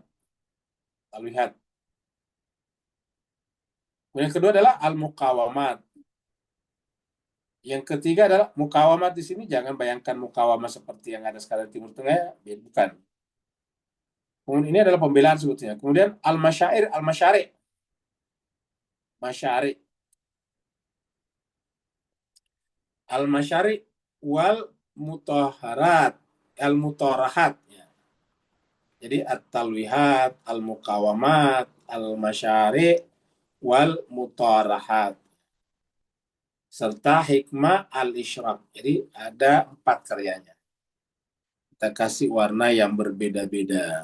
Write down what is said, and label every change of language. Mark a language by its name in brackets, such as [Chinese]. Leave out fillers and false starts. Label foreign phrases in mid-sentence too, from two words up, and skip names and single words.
[Indonesian] Talwihat. Yang kedua adalah Al-Muqawamat. Yang ketiga adalah Muqawamat di sini jangan bayangkan Muqawamah seperti yang ada sekarang di Timur Tengah, ya, bukan. Kemudian ini adalah pembelaan sebetulnya. Kemudian Al-Masyair, Al-Masyari. Masyari. Al-Masyari wal Mutahharat. Al-Mutahharahat. Ya. Jadi At-Talwihat, Al-Muqawamat, Al-Masyari wal Mutahharahat. Serta Hikmah Al-Isyraq. Jadi ada 4 karyanya. Kita kasih warna yang berbeda-beda.